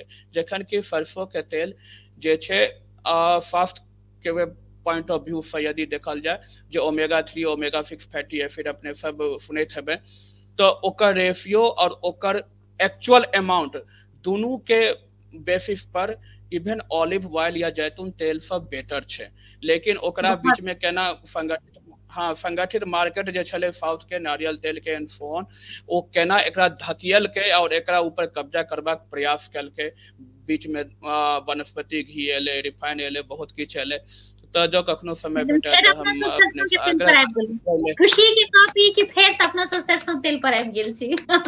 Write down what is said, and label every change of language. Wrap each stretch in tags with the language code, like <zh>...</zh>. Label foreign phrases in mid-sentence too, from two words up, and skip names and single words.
<mai>जखन कि सरसों के तेल जे छै, स्वास्थ्य के</mai> <en>point of view</en> <mai>से यदि देखल जाय, जे</mai> <en>omega 3 omega 6 fatty acid</en> <mai>अपने सब सुनैत हेबै, तऽ ओकर रेशियो और ओकर</mai> <en>actual amount</en> <mai>दुनू के बेसिस पर</mai> <en>even olive oil</en> <mai>या जैतून तेल सब बेटर छै। लेकिन ओकरा बहुत बीच में केना संगठित, हाँ, संगठित मार्केट जे छलै साउथ के नारियल तेल के</mai> <en>and so on,</en> <mai>ओ केना एकरा धकियलकै और एकरा ऊपर कब्जा करबाक प्रयास केलकै। बीच में वनस्पति घी एलै, रिफाइन एलै, बहुत किछु एलै। तऽ जँ कखनो समय भेटत फेर तऽ अपना हम सब अपने सरसों के से तेल आग्रह पर आबि गेली, करबै। खुशी के कॉपी कि फेर से अपना सब सरसों तेल पर आबि गेल छी।</mai>